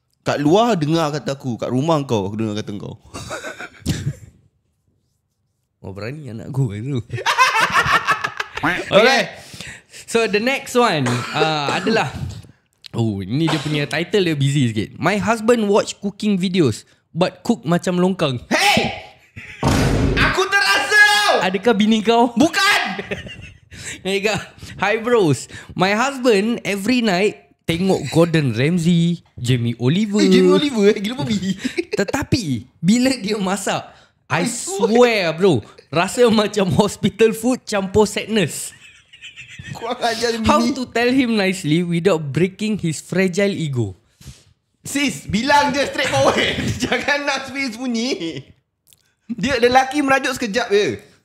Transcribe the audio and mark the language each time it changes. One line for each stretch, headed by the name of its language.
Malay: Kat luar dengar kata aku, kat rumah kau aku dengar kata kau. Oh, berani anak aku itu. Okay.
English: So the next one
Malay: adalah ini dia punya title dia
English: busy
Malay: sikit.
English: My husband watch cooking videos but cook
Malay: macam longkang. Hey! Aku terasa! Adakah bini kau? Bukan!
English: Hi bros. My husband every night
Malay: tengok
English: Gordon Ramsay, Jamie Oliver.
Malay: Jamie Oliver gila babi. Tetapi bila dia masak,
English: I swear bro,
Malay: rasa macam
English: hospital food
Malay: campur
English: sadness.
Malay: Kurang ajar bini.
English: How to tell him nicely without breaking his fragile ego?
Malay: Sis, bilang je
English: straight forward.
Malay: Jangan nak sembunyi. Dia lelaki merajuk sekejap je.